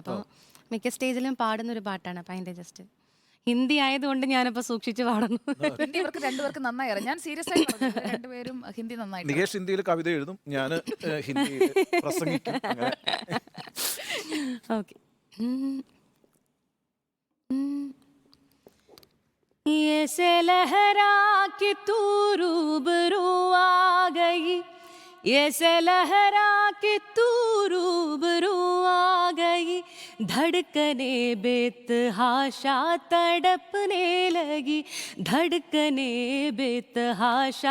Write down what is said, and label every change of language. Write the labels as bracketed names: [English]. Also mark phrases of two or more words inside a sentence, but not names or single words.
[Malayalam] അപ്പോൾ മിക്ക സ്റ്റേജിലും പാടുന്നൊരു പാട്ടാണ്. അപ്പം അതിൻ്റെ ജസ്റ്റ് ഹിന്ദി ആയതുകൊണ്ട് ഞാനിപ്പോൾ സൂക്ഷിച്ച് പാടുന്നു. ഹിന്ദി ഇവർക്ക് രണ്ടുപേർക്ക് നന്നായി അറിയാം. ഞാൻ സീരിയസ് ആയി രണ്ടുപേരും ഹിന്ദി നന്നായി. നികേഷ് ഹിന്ദിയിൽ കവിത എഴുതും, ഞാൻ ഹിന്ദിയിൽ പ്രസംഗിക്കും. ഓക്കെ. [Hindi] ये से लहरा के तू रूबरू आ गई, ये से लहरा के तू रूबरू आ गई, धड़कने बेतहाशा तड़पने लगी, धड़कने बेतहाशा